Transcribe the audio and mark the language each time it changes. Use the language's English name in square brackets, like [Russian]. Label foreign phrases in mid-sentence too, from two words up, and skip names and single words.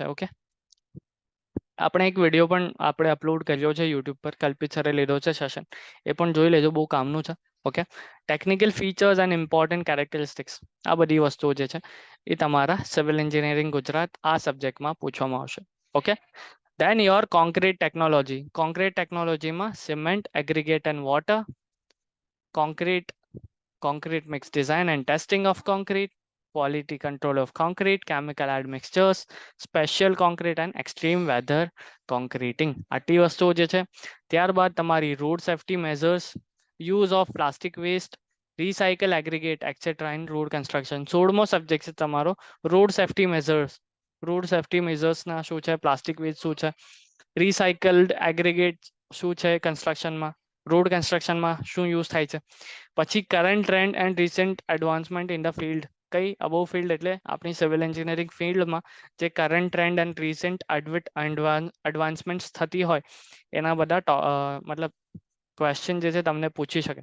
[Gujarati] ઓકે, આપણે એક વિડીયો પણ આપણે અપલોડ કર્યો છે યુટ્યુબ પર, કલ્પિત સરે લીધો છે સેશન, એ પણ જોઈ લેજો, બહુ કામનું છે. ઓકે, [English] technical features and important characteristics, [Gujarati] આ બધી વસ્તુઓ જે છે એ તમારા [English] civil engineering [Gujarati] ગુજરાત આ સબ્જેક્ટમાં પૂછવામાં આવશે. ઓકે, [English] then your concrete ટેકનોલોજીમાં cement, aggregate and water, concrete mix design and testing of concrete, quality control of concrete, chemical admixtures, special concrete and extreme weather concreting. [Gujarati] આટલી વસ્તુઓ જે છે. ત્યારબાદ તમારી [English] road safety measures, use of plastic waste, recycle aggregate etc in road construction. [Gujarati] 16મો સબ્જેક્ટ છે તમારો [English] road safety measures. road safety measures [Gujarati] ના શું છે, [English] plastic waste [Gujarati] શું છે, [English] recycled aggregate [Gujarati] શું છે કન્સ્ટ્રક્શનમાં, રોડ કન્સ્ટ્રક્શનમાં શું યુઝ થાય છે. [English] પછી current trend and recent advancement in the field. [Gujarati] કઈ અબોવ ફિલ્ડ એટલે આપણી [English] civil engineering [Gujarati] ફિલ્ડમાં જે [English] current trend and recent advancement [Gujarati] થતી હોય એના બધા મતલબ ક્વેશ્ચન જે છે તમને પૂછી શકે.